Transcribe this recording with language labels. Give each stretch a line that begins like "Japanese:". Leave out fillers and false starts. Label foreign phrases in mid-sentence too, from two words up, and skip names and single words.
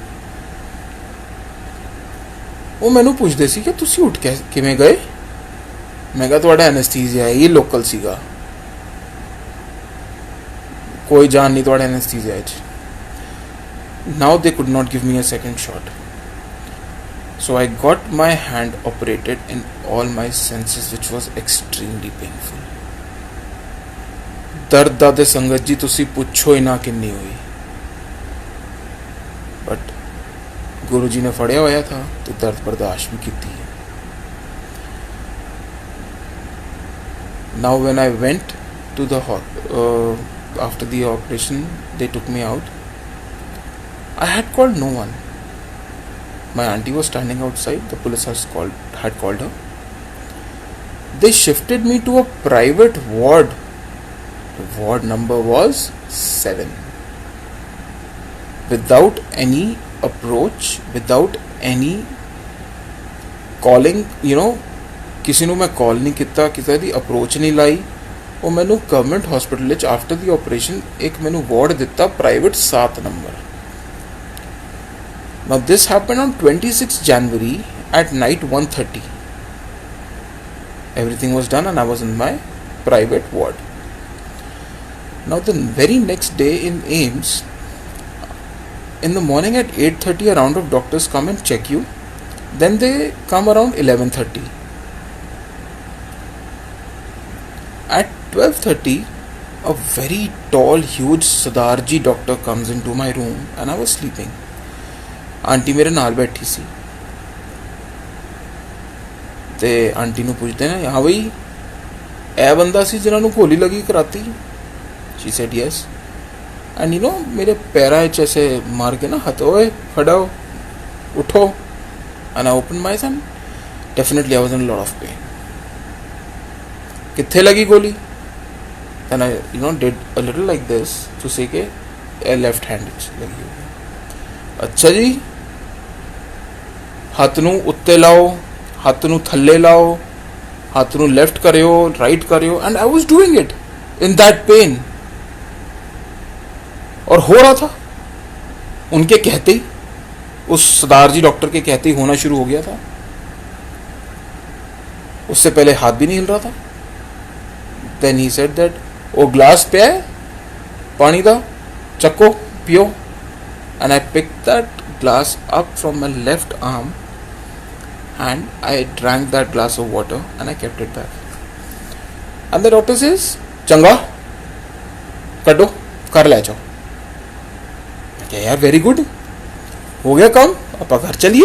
Punjabi: ਉਹ ਮੈਨੂੰ ਪੁੱਛਦੇ ਸੀ ਕਿ ਤੁਸੀਂ ਉੱਠ ਕੇ ਕਿਵੇਂ ਗਏ? ਮੈਂ ਕਿਹਾ ਤੁਹਾਡਾ ਐਨਸਥੀਸੀਆ ਹੈ, ਇਹ ਲੋਕਲ ਸੀਗਾ,
Hindi: कोई जान नहीं थोड़ा एनेस्थीसिया है.
English: Now they could not give me a second shot. So I got my hand operated in all my senses, which was extremely painful.
Punjabi: ਦਰਦ ਦਾ ਤੇ ਸੰਗਤ ਜੀ ਤੁਸੀ ਪੁੱਛੋ ਹੀ ਨਾ ਕਿੰਨੀ ਹੋਈ.
Hindi: But गुरु जी ने
Punjabi: ਫੜਿਆ ਹੋਇਆ
Hindi: था तो दर्द बर्दाश्त भी की थी.
English: Now when I went to the after the operation, they took me out. I had called no one. My auntie was standing outside. The police had called her. They shifted me to a private ward. The ward number was 7. Without any approach, without any calling,
Punjabi: किसी ਨੂੰ ਮੈਂ ਕਾਲ ਨਹੀਂ ਕੀਤਾ, ਕਿਸੇ ਦੀ ਅਪਰੋਚ ਨਹੀਂ ਲਾਈ. ਉਹ ਮੈਨੂੰ
English: government hospital
Punjabi: ਵਿੱਚ
English: after the operation
Punjabi: ਇੱਕ ਮੈਨੂੰ ਵਾਰਡ ਦਿੱਤਾ ਪ੍ਰਾਈਵੇਟ 7 ਨੰਬਰ.
English: Now this happened on 26 January at night 1:30. Everything was done and I was in my private ward. Now the very next day in AIIMS, in the morning at 8:30 a round of doctors come and check you. Then they come around 11:30. At 12:30, a very tall, huge Sardarji doctor comes into my room and I was sleeping.
Punjabi: ਆਂਟੀ ਮੇਰੇ ਨਾਲ ਬੈਠੀ ਸੀ ਤੇ ਆਂਟੀ ਨੂੰ ਪੁੱਛਦੇ ਨੇ, ਹਾਂ ਬਈ ਇਹ ਬੰਦਾ ਸੀ ਜਿਹਨਾਂ ਨੂੰ ਗੋਲੀ ਲੱਗੀ ਕਰਾਤੀ?
English: She said yes. And
Punjabi: ਮੇਰੇ ਪੈਰਾਂ 'ਚ ਐਸੇ ਮਾਰ ਕੇ ਨਾ ਹੱਥ, ਓਏ ਖੜਾਓ, ਉਠੋ.
English: And I opened my eyes and definitely I was in a lot of pain.
Punjabi: ਕਿੱਥੇ ਲੱਗੀ ਗੋਲੀ?
English: Then I did a little like this to say ਕਿ left hand
Punjabi: ਵਿੱਚ ਲੱਗੀ ਹੋਈ. ਅੱਛਾ ਜੀ, ਹੱਥ ਨੂੰ ਉੱਤੇ ਲਾਓ, ਹੱਥ ਨੂੰ ਥੱਲੇ ਲਾਓ, ਹੱਥ ਨੂੰ ਲੈਫਟ ਕਰਿਓ, ਰਾਈਟ करियो.
English: And I was doing it in that pain.
Hindi: और हो रहा था उनके कहते ही, उस सरदार जी डॉक्टर के कहते ही होना शुरू हो गया था. उससे पहले हाथ भी नहीं हिल रहा था.
English: Then he said that
Hindi: वो ग्लास पे है पानी का, चक्को पियो.
English: And I picked that glass up from my left arm and I drank that glass of water and I kept it back. And the doctor says,
Hindi: चंगा कटो, कर ले जाओ. क्या यार,
English: very good,
Hindi: हो गया काम, अब घर चलिए.